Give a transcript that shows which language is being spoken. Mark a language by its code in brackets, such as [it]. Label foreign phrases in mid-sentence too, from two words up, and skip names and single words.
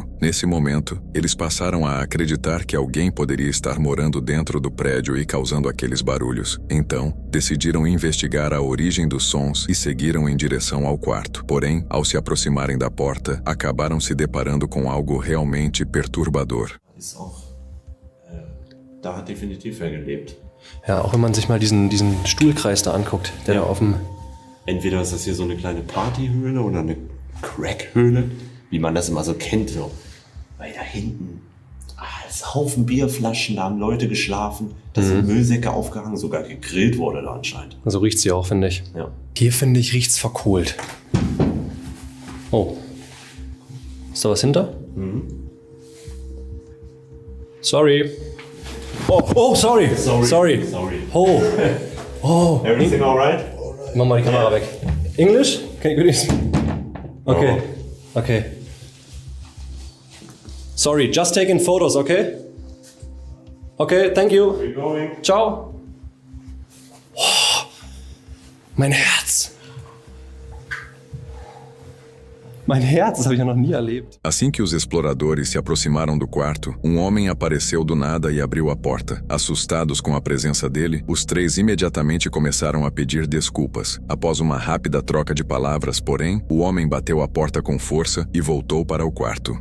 [pt] Nesse momento, eles passaram a acreditar que alguém poderia estar morando dentro do prédio e causando aqueles barulhos. Então, decidiram investigar a origem dos sons e seguiram em direção ao quarto. Porém, ao se aproximarem da porta, acabaram se deparando com algo realmente perturbador. [de] Da hat definitiv wer gelebt. Ja, auch wenn man sich mal diesen Stuhlkreis da anguckt, der da auf dem... Entweder ist das hier so eine kleine Partyhöhle oder eine Crackhöhle, wie man das immer so kennt. So. Weil da hinten, ist Haufen Bierflaschen, da haben Leute geschlafen, da sind Müllsäcke aufgehangen, sogar gegrillt wurde da anscheinend. So riecht sie auch, finde ich. Ja. Hier, finde ich, riecht's verkohlt. Oh. Ist da was hinter? Sorry. Oh, sorry. Sorry. Oh. [en] Everything alright? [de] Mach mal die Kamera weg. [en] English? Can you do this? Okay. Okay. Sorry, just taking photos, okay? Okay, thank you. We're going. [de] Ciao. Oh, mein Herz. Mein Herz, das habe ich ja noch nie erlebt. [pt] Assim que os exploradores se aproximaram do quarto, um homem apareceu do nada e abriu a porta. Assustados com a presença dele, os três imediatamente começaram a pedir desculpas. Após uma rápida troca de palavras, porém, o homem bateu a porta com força e voltou para o quarto.